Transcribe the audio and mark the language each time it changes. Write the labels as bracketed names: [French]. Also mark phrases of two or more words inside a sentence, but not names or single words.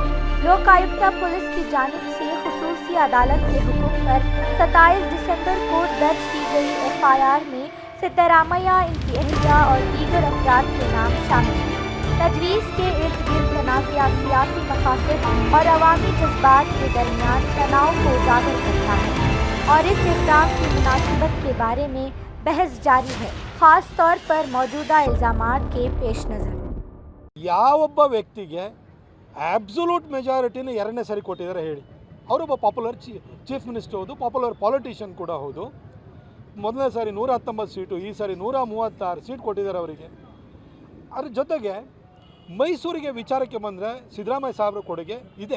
[Urdu] لوکایکتا پولیس کی جانب سے خصوصی عدالت کے حکم پر 27 دسمبر کو درج کی گئی ایف آئی آر میں سدارامیا، ان کی اہلیہ اور دیگر افراد کے نام شامل ہیں. تجویز کے ارد گرد تنازعہ سیاسی مقاصد اور عوامی جذبات کے درمیان تناؤ کو اجاگر کرتا ہے اور اس اقدام کی مناسبت کے بارے میں بحث جاری ہے، خاص طور پر موجودہ الزامات کے پیش نظر. [Kannada] ಯಾವೊಬ್ಬ ವ್ಯಕ್ತಿಗೆ [English] absolute majority [Kannada] ಎರಡನೇ ಸರಿ ಕೊಟ್ಟಿದ್ದಾರೆ ಹೇಳಿ? ಅವರೊಬ್ಬ [English] popular chief minister [Kannada] ಹೌದು, [English] popular politician [Kannada] ಕೂಡ ಹೌದು. ಮೊದಲನೇ ಸಾರಿ 119 ಸೀಟು, ಈ ಸಾರಿ 136 ಸೀಟ್ ಕೊಟ್ಟಿದ್ದಾರೆ ಅವರಿಗೆ. ಅದ್ರ ಜೊತೆಗೆ ಮೈಸೂರಿಗೆ ವಿಚಾರಕ್ಕೆ ಬಂದರೆ ಸಿದ್ದರಾಮಯ್ಯ ಸಾಹೇಬ್ರ ಕೊಡುಗೆ ಇದೆ.